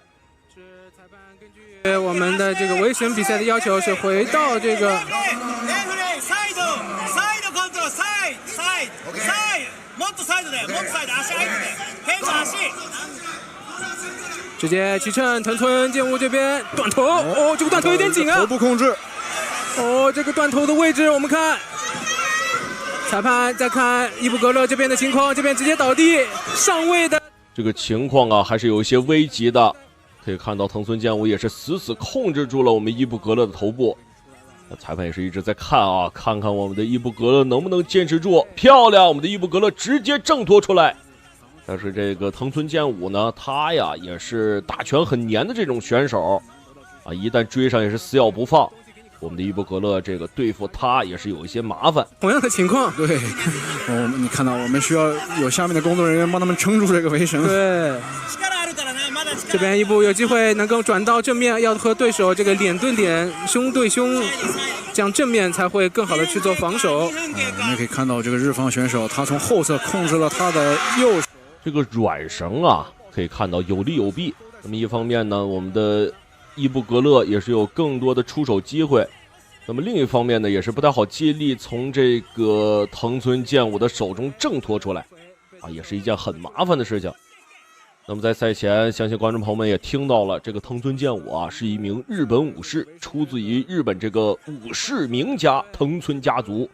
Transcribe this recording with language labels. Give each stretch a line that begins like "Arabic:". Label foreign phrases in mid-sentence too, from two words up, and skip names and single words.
Chinese: 是我們的這個圍神比賽的要求是回到這個直接起乘藤村健吾這邊斷頭，哦，這個斷頭有點緊啊，頭部控制，哦，這個斷頭的位置我們看，裁判再看伊布格勒這邊的情況，這邊直接倒地上位的這個情況啊，還是有一些危急的。可以看到藤村健吾也是死死控制住了我們伊布格勒的頭部，裁判也是一直在看啊，看看我們的伊布格勒能不能堅持住。漂亮，我們的伊布格勒直接挣脫出來。但是這個藤村健吾呢，他呀也是打拳很黏的這種選手啊，一旦追上也是死咬不放。我們的伊布格勒這個對付他也是有一些麻煩。同樣的情況，對，你看到我們需要有下面的工作人員幫他們撐住這個圍繩。對，這邊伊布有機會能夠轉到正面，要和對手這個臉對臉、胸對胸，這樣正面才會更好的去做防守。我們也可以看到這個日方選手，他從後側控制了他的右手。這個軟繩啊，可以看到有利有弊。那麼一方面呢，我們的伊布格勒也是有更多的出手機會，那麼另一方面呢，也是不太好接力從這個藤村健吾的手中掙脫出來啊，也是一件很麻煩的事情。那麼在賽前，相信觀眾朋友們也聽到了，這個藤村健吾啊是一名日本武士，出自於日本這個武士名家藤村家族。